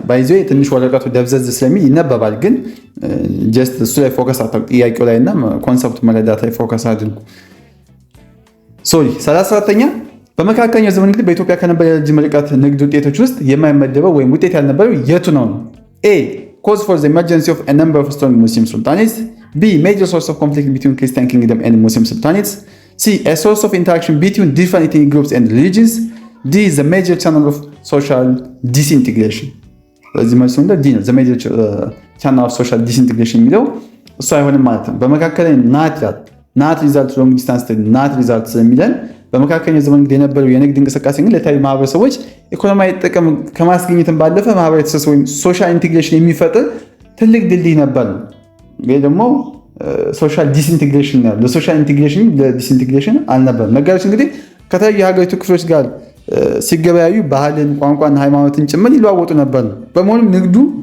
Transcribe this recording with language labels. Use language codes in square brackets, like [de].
[en] by the way [am] ትንሽ ወረቀቱ ደብዘዝ ስለሚል ይነበባል፣ ግን ጀስት እሱ ላይ ፎከስ አድርጉ። ጥያቄው ላይ እና ኮንሰፕቱ መረዳት ላይ ፎከስ አድርጉ። 34ኛ በመካከለኛው ዘመን እንግዲህ በኢትዮጵያ ከነበረ የረጅም ርቀት ንግድ ውጤቶች ውስጥ የማይመደበው ወይም ውጤት ያልነበረው የቱ ነው? [en] A. Cause for the emergency of a number of strong Muslim sultanates. B. Major source of conflict between Christian kingdom and Muslim sultanates. C. A source of interaction between different ethnic groups and religions. D. The major channel of social disintegration. [am] ስለዚህ መልሱ እንደ D ነው። [en] the major channel of social disintegration [am] የሚለው እሱ አይሆንም ማለት ነው። በመካከለኛ [en] ናት ሪዛልት ሎንግ ዲስታንስ ትሬድ ናት ሪዛልት [am] ስለሚለን በመካከለኛው ዘመን እንግዲህ የነበረው የንግድ እንቅስቃሴ ግን ለተለያዩ ማህበረሰቦች ኢኮኖሚያዊ ጥቅም ከማስገኘትም ባለፈ ማህበራዊ ትስስር ወይም ሶሻል ኢንቴግሬሽን የሚፈጥር ትልቅ ድልድይ ነበር። ይህ ደግሞ ሶሻል ዲስኢንቴግሬሽን ነው። ለሶሻል ኢንቴግሬሽን ለዲስኢንቴግሬሽን አልነበረም። ነጋዴዎች እንግዲህ ከተለያዩ የሀገሪቱ ክፍሎች ጋር ሲገበያዩ ባህልን፣ ቋንቋና ሃይማኖትን ጭምር ይለዋወጡ ነበር። በመሆኑም ንግዱ